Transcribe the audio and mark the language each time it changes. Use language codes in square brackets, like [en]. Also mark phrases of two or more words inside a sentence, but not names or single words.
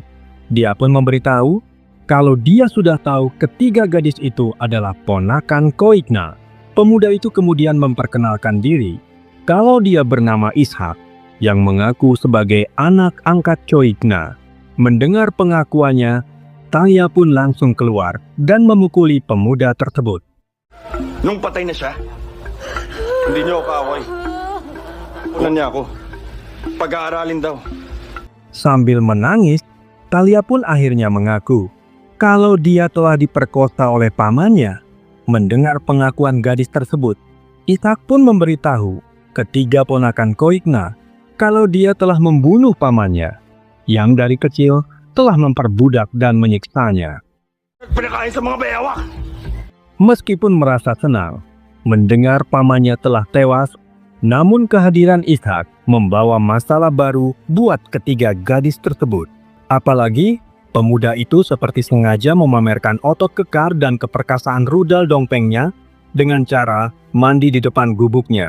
[id] Dia pun memberitahu kalau dia sudah tahu ketiga gadis itu adalah ponakan Koikna. Pemuda itu kemudian memperkenalkan diri kalau dia bernama Ishak yang mengaku sebagai anak angkat Coigna. Mendengar pengakuannya, Thalia pun langsung keluar dan memukuli pemuda tersebut. [tl] Nung patay na siya, hindi niyo ako kaaway. Punan niya ako. Pag-aaralin daw. [id] Sambil menangis, Thalia pun akhirnya mengaku kalau dia telah diperkosa oleh pamannya. Mendengar pengakuan gadis tersebut, Ishak pun memberitahu ketiga ponakan Koikna kalau dia telah membunuh pamannya, yang dari kecil telah memperbudak dan menyiksanya. [tl] Pinakain sa mga bayawak! [id] Meskipun merasa senang mendengar pamannya telah tewas, namun kehadiran Ishak membawa masalah baru buat ketiga gadis tersebut. Apalagi pemuda itu seperti sengaja memamerkan otot kekar dan keperkasaan rudal dongpengnya dengan cara mandi di depan gubuknya.